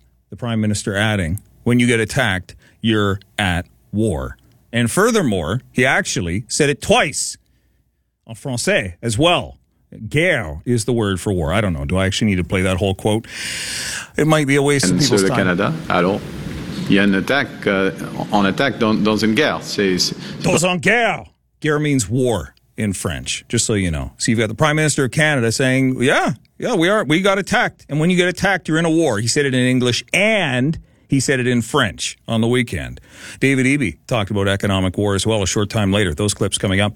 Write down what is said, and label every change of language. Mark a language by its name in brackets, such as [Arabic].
[English] The Prime Minister adding, when you get attacked, you're at war. And furthermore, he actually said it twice, [French] en français [English] as well. Guerre is the word for war. I don't know. Do I actually need to play that whole quote? It might be a waste and of people's time. Canada, at all. [French] Il y a une attaque, en attaque dans une guerre. Dans une guerre. [English] Guerre means war in French, just so you know. So you've got the Prime Minister of Canada saying, yeah, we are. We got attacked. And when you get attacked, you're in a war. He said it in English and he said it in French on the weekend. David Eby talked about economic war as well a short time later. Those clips coming up.